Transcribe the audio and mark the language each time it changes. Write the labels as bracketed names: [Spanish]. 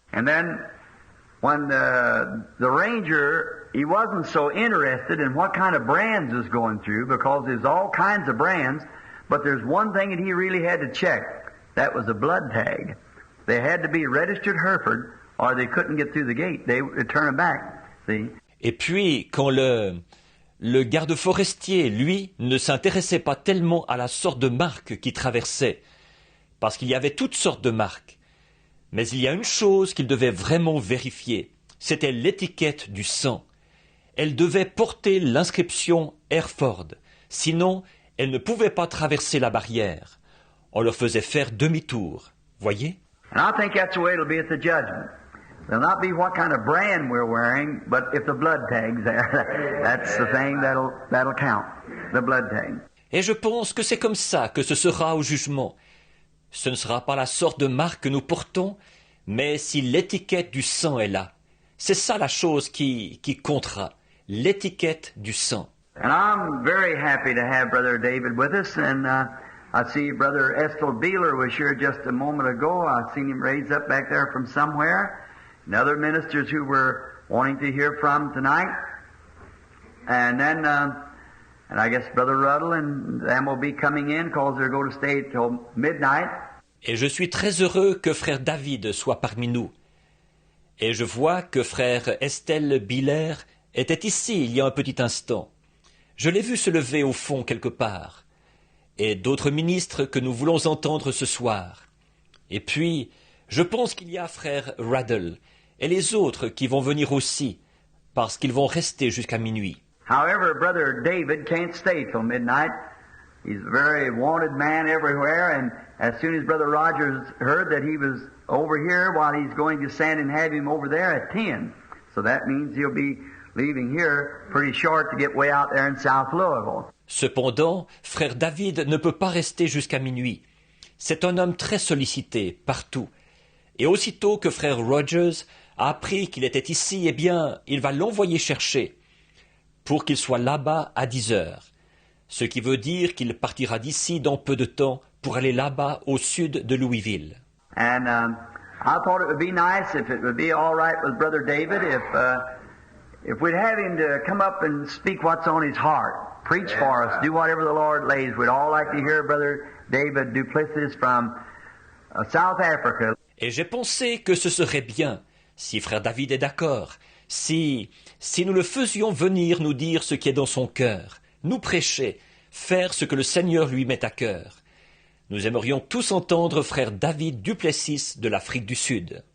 [English] And then, when the ranger, he wasn't so interested in what kind of brands is going through, because there's all kinds of brands, but there's one thing that he really had to check. That was a blood tag. They had to be registered Hereford, or they couldn't get through the gate. They would turn them back. See? [French] Et puis, quand le garde forestier, lui, ne s'intéressait pas tellement à la sorte de marque qui traversait, parce qu'il y avait toutes sortes de marques. Mais il y a une chose qu'il devait vraiment vérifier, c'était l'étiquette du sang. Elle devait porter l'inscription Hereford, sinon elle ne pouvait pas traverser la barrière. On leur faisait faire demi-tour, voyez? [English] And I think that's the way it'll be at the judgment. It'll not be what kind of brand we're wearing, but if the blood tag's there, that's the thing that'll count, the blood tag. [French] Et je pense que c'est comme ça que ce sera au jugement. Ce ne sera pas la sorte de marque que nous portons, mais si l'étiquette du sang est là. C'est ça la chose qui comptera, l'étiquette du sang. [English] And I'm very happy to have Brother David with us, and I see Brother Estel Beeler was here just a moment ago. I seen him raised up back there from somewhere. And other ministers who were wanting to hear from tonight. And then, and I guess Brother Ruddle and them will be coming in because they're going to stay till midnight. [French] Et je suis très heureux que frère David soit parmi nous. Et je vois que frère Estel Biller était ici il y a un petit instant. Je l'ai vu se lever au fond quelque part. Et d'autres ministres que nous voulons entendre ce soir. Et puis, je pense qu'il y a frère Ruddle et les autres qui vont venir aussi, parce qu'ils vont rester jusqu'à minuit. [English] However, Brother David can't stay till midnight. He's a very wanted man everywhere, and as soon as Brother Rogers heard that he was over here, while he's going to stand and have him over there at 10. So that means he'll be leaving here pretty short to get way out there in South Louisville. [French] Cependant, frère David ne peut pas rester jusqu'à minuit. C'est un homme très sollicité, partout. Et aussitôt que frère Rogers a appris qu'il était ici, eh bien, il va l'envoyer chercher, pour qu'il soit là-bas à 10 heures. Ce qui veut dire qu'il partira d'ici dans peu de temps pour aller là-bas au sud de Louisville. [English] And I thought it would be nice if it would be all right with Brother David if we'd have him to come up and speak what's on his heart. Preach for us, do whatever the Lord lays. We'd all like to hear Brother David Duplessis from South Africa. [French] Et j'ai pensé que ce serait bien si frère David est d'accord, si nous le faisions venir nous dire ce qui est dans son cœur, nous prêcher, faire ce que le Seigneur lui met à cœur. Nous aimerions tous entendre frère David Duplessis de l'Afrique du Sud.